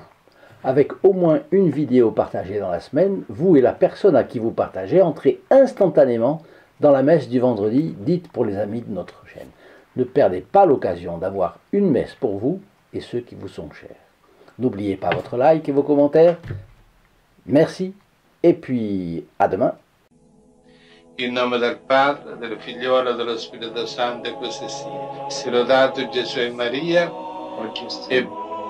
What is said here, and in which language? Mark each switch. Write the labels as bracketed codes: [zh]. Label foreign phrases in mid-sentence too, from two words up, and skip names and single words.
[fr] Avec au moins une vidéo partagée dans la semaine, vous et la personne à qui vous partagez entrez instantanément dans la messe du vendredi dite pour les amis de notre chaîne. Ne perdez pas l'occasion d'avoir une messe pour vous et ceux qui vous sont chers. N'oubliez pas votre like et vos commentaires. Merci et puis à demain. [it] In nome del Padre, del Figliolo e dello Spirito Santo, e così sia. Sia lodato Gesù e Maria, e